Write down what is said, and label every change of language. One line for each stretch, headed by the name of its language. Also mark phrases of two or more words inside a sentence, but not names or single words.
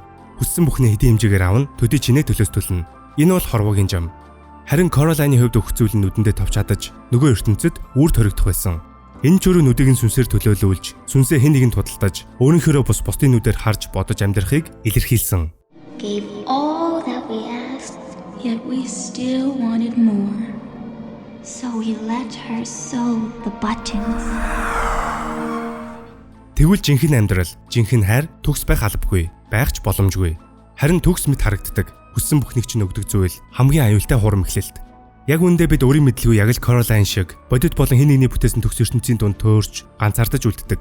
Mongolian: Хүссэн бүхний хэдийн хэмжээгээр аавн төдий чинээ төлөөс төлнө. Энэ бол хорвогийн зам. Харин Caroline-ийн хувьд өгөх зүйл нь нүдэндээ товч чадаж нөгөө ертөнцид үр төрөгдөх байсан. Энэ ч өөрөө нүдийг нь сүнсээр төлөөлүүлж, сүнсээ хэн нэгэнд худалдаж, өөрийнхөө бусдын нүдээр харж бодож амьдрахыг илэрхийлсэн.
English: Gave all that we asked, yet we still wanted more. So we let her sew the buttons.
Mongolian: Тэгвэл жинхэнэ амьдрал, жинхэнэ хайр төгс байх албагүй, байх ч боломжгүй. Харин төгс мэт харагддаг. Хүссэн бүхнийг чинь өгдөг зүйл хамгийн аюултай хурам эхлэлт. Яг үүндээ бид өөрийн мэдлгүй яг л Caroline шиг бодит болон хэн нэгний бүтээсэн төгс ертөнцийн дунд төөрч ганцаардаж үлддэг.